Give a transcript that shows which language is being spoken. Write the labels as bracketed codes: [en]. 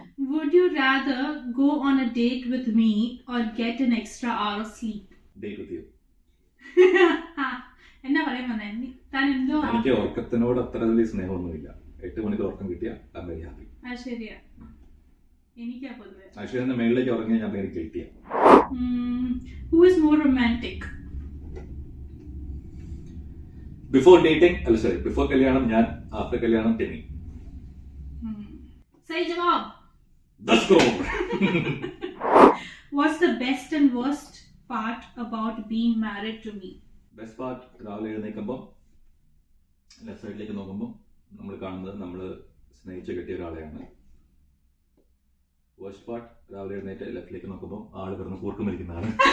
[en] Would you rather go on a date with me or get an extra hour of sleep? Date with you. [ml] എന്നാ പറയാൻ വന്നേ താൻ? എന്തോ എനിക്ക് ഉറക്കത്തിനോട് അത്ര വലിയ സ്നേഹമൊന്നുമില്ല. 8 മണിക്ക് ഉറക്കം കിട്ടിയാ [en] I am very happy. [ml] ശരിയാ. എനിക്കാ പൊതുവെ ആക്ച്വലി എന്റെ മേളിലേക്ക് ഉറങ്ങിയാൽ ഞാൻ ഭയങ്കര ഗിൽറ്റിയാ. [en] Who is more romantic? [ml] Before കല്യാണം ഞാൻ, ആഫ്റ്റർ കല്യാണം ടെനി. [hi] സഹി ജവാബ്. [en] 10 crore. What's the best and worst part about being married to me? [ml] Best part, രാവിലെ എഴുന്നേൽക്കുമ്പോൾ ലെഫ്റ്റ് സൈഡിലേക്ക് നോക്കുമ്പോൾ നമ്മൾ കാണുന്നത് നമ്മൾ സ്നേഹിച്ച് കെട്ടിയ ഒരാളെയാണ്. വേസ്റ്റ് പാർട്ട്, രാവിലെ എഴുന്നേറ്റ് ലെഫ്റ്റിലേക്ക് നോക്കുമ്പോൾ ആള് കിടന്ന് കൂർക്കം വലിക്കുന്നതാണ്.